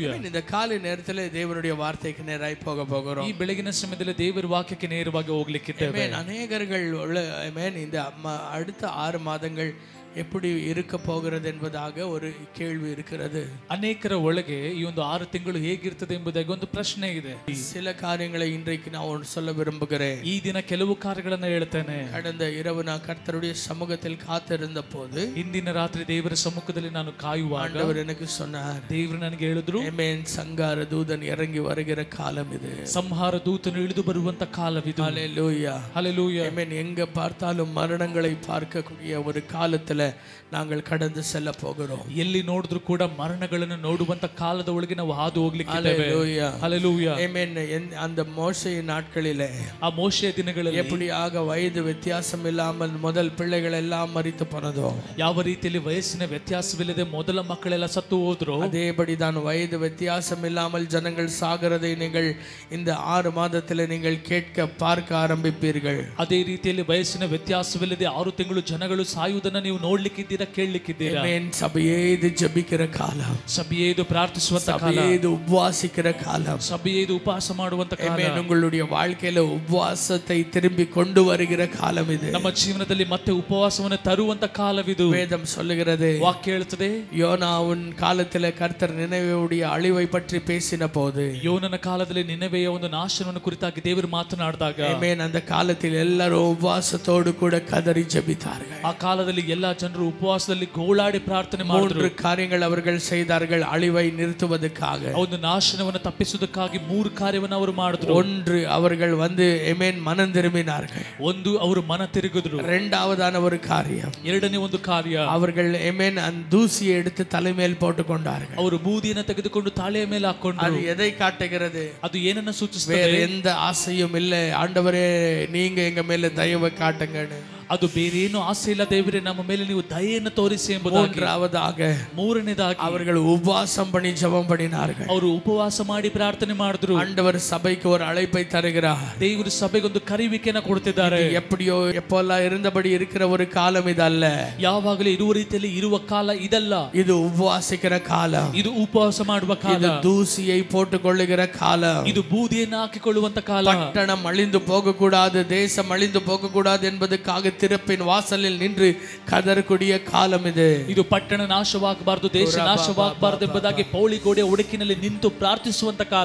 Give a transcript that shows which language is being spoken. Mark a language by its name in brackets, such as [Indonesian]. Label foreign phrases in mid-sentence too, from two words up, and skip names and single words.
[Tamil] இந்த காலை நேரத்தில் தேவனுடைய வார்த்தைக்கு நேராய் போக போகிறோம். [Kannada] ಈ ಬೆಳಗಿನ ಸಮಯದಲ್ಲಿ ದೇವರ ವಾಕ್ಯಕ್ಕೆ ನೇರವಾಗಿ ಹೋಗಲಿಕ್ಕಿದ್ದೇವೆ. [Tamil] அநேகர்கள் இந்த அடுத்த 6 மாதங்கள் எப்படி இருக்க போகிறது என்பதாக ஒரு கேள்வி இருக்கிறது. [Kannada] ಅನೇಕರ ಒಳಗೆ ಈ ಒಂದು 6 ತಿಂಗಳು ಹೇಗಿರ್ತದೆ ಎಂಬುದಾಗಿ ಒಂದು ಪ್ರಶ್ನೆ ಇದೆ. [Tamil] சில காரியங்களை இன்றைக்கு நான் சொல்ல விரும்புகிறேன். [Kannada] ಈ ದಿನ ಕೆಲವು ಕಾರ್ಯಗಳನ್ನು ಹೇಳ್ತೇನೆ. [Tamil] கடந்த இரவு நான் கர்த்தருடைய சமூகத்தில் காத்திருந்த போது, [Kannada] ಇಂದಿನ ರಾತ್ರಿ ದೇವರ ಸಮ್ಮುಖದಲ್ಲಿ ನಾನು ಕಾಯುವಾಗ [Tamil] ஆண்டவர் எனக்கு சொன்னார், [Kannada] ದೇವರು ನನಗೆ ಹೇಳಿದ್ರು, [Tamil] ஆமென், சங்கார தூதன் இறங்கி வருகிற காலம் இது. [Kannada] ಸಂಹಾರ ದೂತನು ಇಳಿದು ಬರುವಂತ ಕಾಲವಿದು. [Tamil] ஹல்லேலூயா, ஹல்லேலூயா. ஆமென். எங்க பார்த்தாலும் மரணங்களை பார்க்கக்கூடிய ஒரு காலத்துல நாங்கள் கடந்து செல்ல போகிறோம். [Kannada] ಎಲ್ಲಿ ನೋಡಿದ್ರು ಕೂಡ ಮರಣಗಳನ್ನು ನೋಡುವಂತ ಕಾಲದ ಒಳಗೆ ನಾವು ಹಾದು ಹೋಗ್ಲಿಕ್ಕಿದ್ದೇವೆ. [Tamil] ஹல்லேலூயா, ஹல்லேலூயா. ஆமென். அந்த மோசேயின் நாட்களிலே, [Kannada] ಆ ಮೋಶೆಯ ದಿನಗಳಲ್ಲಿ [Tamil] எப்படியாக வயது வித்தியாசம் இல்லாமல் முதல் பிள்ளைகள் எல்லாம் மரித்து போனதோ, [Kannada] ಯಾವ ರೀತಿಯಲ್ಲಿ ವಯಸ್ಸಿನ ವ್ಯತ್ಯಾಸವಿಲ್ಲದೆ ಮೊದಲ ಮಕ್ಕಳೆಲ್ಲ ಸತ್ತು ಹೋದ್ರು, [Tamil] அதேபடிதான் வயது வித்தியாசம் இல்லாமல் ஜனங்கள் சாகிறதை நீங்கள் இந்த 6 மாதத்தில் நீங்கள் கேட்க பார்க்க ஆரம்பிப்பீர்கள். [Kannada] ಅದೇ ರೀತಿಯಲ್ಲಿ ವಯಸ್ಸಿನ ವ್ಯತ್ಯಾಸವಿಲ್ಲದೆ 6 ತಿಂಗಳು ಜನಗಳು ಸಾಯುವುದನ್ನು ನೀವು ನೋಡ್ಲಿಕ್ಕಿದ್ದೀರಾ, ಕೇಳಲಿಕ್ಕಿದ್ದೀರಾ. [Tamil] சபையே இது ஜெபிக்கிற காலம், [Kannada] ಸಭೆಯೇ ಇದು ಪ್ರಾರ್ಥಿಸುವಂತ ಕಾಲ, [Tamil] சபையே இது உபவாசிக்கிற காலம், [Kannada] ಸಭೆಯೇ ಇದು ಉಪವಾಸ ಮಾಡುವಂತ ಕಾಲ. [Tamil] உங்களுடைய வாழ்க்கையில உபவாசத்தை திரும்பி கொண்டு வருகிற காலம் இது. [Kannada] ನಮ್ಮ ಜೀವನದಲ್ಲಿ ಮತ್ತೆ ಉಪವಾಸವನ್ನು ತರುವಂತ ಕಾಲವಿದು. [Tamil] வேதம் சொல்லுகிறது, [Kannada] ವಾಕ್ಯ ಹೇಳುತ್ತದೆ, [Tamil] யோனாவின் காலத்துல கர்த்தர் நினைவேயுடைய அழிவை பற்றி பேசின போது, [Kannada] ಯೋನನ ಕಾಲದಲ್ಲಿ ನಿನೆವೆಯ ಒಂದು ನಾಶನವನ್ನು ಕುರಿತಾಗಿ ದೇವರು ಮಾತನಾಡಿದಾಗ, [Tamil] அந்த காலத்தில் எல்லாரும் உபவாசத்தோடு கூட கதறி ஜெபித்தார்கள். [Kannada] ಆ ಕಾಲದಲ್ಲಿ ಎಲ್ಲಾ ಜನರು ಉಪವಾಸದಲ್ಲಿ ಗೋಳಾಡಿ ಪ್ರಾರ್ಥನೆ ಮಾಡಿದ್ರು. [Tamil] 3 காரியங்கள் அவர்கள் செய்தார்கள் அழிவை நிறுத்துவதற்காக. [Kannada] ಒಂದು ನಾಶನವನ್ನು ತಪ್ಪಿಸುವುದಕ್ಕಾಗಿ 3 ಕಾರ್ಯವನ್ನು ಅವರು ಮಾಡಿದ್ರು. [Tamil] 1, அவர்கள் மனம் திரும்பினார்கள். [Kannada] 1, ಅವರು ಮನ ತಿರುಗಿದ್ರು. [Tamil] 2வது ஒரு காரியம், [Kannada] 2ನೇ ಒಂದು ಕಾರ್ಯ, [Tamil] அவர்கள் அந்த தூசியை எடுத்து தலைமேல் போட்டுக் கொண்டார்கள். [Kannada] ಅವರು ಬೂದಿಯನ್ನು ತೆಗೆದುಕೊಂಡು ತಾಳೆಯ ಮೇಲೆ ಹಾಕೊಂಡ್ರು. [Tamil] அது எதை காட்டுகிறது? [Kannada] ಅದು ಏನನ್ನ ಸೂಚಿಸುತ್ತದೆ? [Tamil] வேற எந்த ஆசையும் இல்லை, ஆண்டவரே நீங்க எங்க மேல தயவு காட்டுங்கன்னு. [Kannada] ಅದು ಬೇರೇನು ಆಸೆ ಇಲ್ಲ, ದೇವರೇ ನಮ್ಮ ಮೇಲೆ ನೀವು ದಯೆಯನ್ನು ತೋರಿಸಿ ಎಂಬುದಾಗಿ. [Tamil] 3ನೇದಾಗಿ அவர்கள் உபவாசம் பண்ணி ஜெபம் பண்ணினார்கள். [Kannada] ಅವರು ಉಪವಾಸ ಮಾಡಿ ಪ್ರಾರ್ಥನೆ ಮಾಡಿದ್ರು. [Tamil] ஆண்டவர் சபைக்கு ஒரு அழைப்பை தருகிறார். [Kannada] ದೇವರು ಸಭೆಗೆ ಒಂದು ಕರೆಯುವಿಕೆಯನ್ನು ಕೊಡ್ತಿದ್ದಾರೆ. [Tamil] எப்படியோ எப்போல்லாம் இருந்தபடி இருக்கிற ஒரு காலம் ಇದಲ್ಲ. [Kannada] ಯಾವಾಗಲೂ ಇರುವ ರೀತಿಯಲ್ಲಿ ಇರುವ ಕಾಲ ಇದಲ್ಲ. [Tamil] இது உபவாசிக்கிற காலம், [Kannada] ಇದು ಉಪವಾಸ ಮಾಡುವ ಕಾಲ, [Tamil] இது தூசியை போட்டுக்கொள்ளுகிற காலம், [Kannada] ಇದು ಬೂದಿಯನ್ನು ಹಾಕಿಕೊಳ್ಳುವಂತ ಕಾಲ. [Tamil] பட்டணம் அழிந்து போக கூடாது, தேசம் அழிந்து போக கூடாது என்பதற்காக திறப்பின் வாசலில் நின்று கதறக்கூடிய காலம் இது. [Kannada] ಇದು ಪಟ್ಟಣ ನಾಶವಾಗಬಾರದು, ದೇಶ ನಾಶವಾಗಬಾರದು ಎಂಬುದಾಗಿ ಪೌಳಿ ಗೋಡೆಯ ಉಡುಕಿನಲ್ಲಿ ನಿಂತು ಪ್ರಾರ್ಥಿಸುವಂತ ಕಾಲ.